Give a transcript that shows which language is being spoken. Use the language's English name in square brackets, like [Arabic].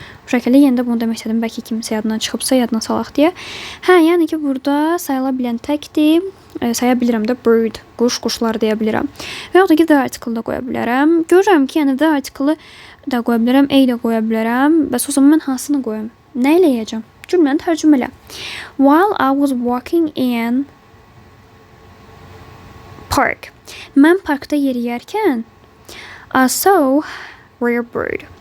[Azerbaijani] Bu şəkildə yenə də bunu demək istədim. Bəlkə kimsə yadından çıxıbsa, yadına salaq deyə. Hə, yəni ki, burada sayıla bilən təkdir. Saya bilirəm də bird, quş, quşlar deyə bilirəm. Və yaxud da ki, the article da qoya bilərəm. Görürəm ki, yəni the article da qoya bilərəm, a da qoya bilərəm. Bəs o zaman mən hansını qoyum? Nə eləyəcəm? Cümləni tərcümə elə. [English] While I was walking in park. [Azerbaijani] Mən parkda yeriyərkən [English] I saw rare bird.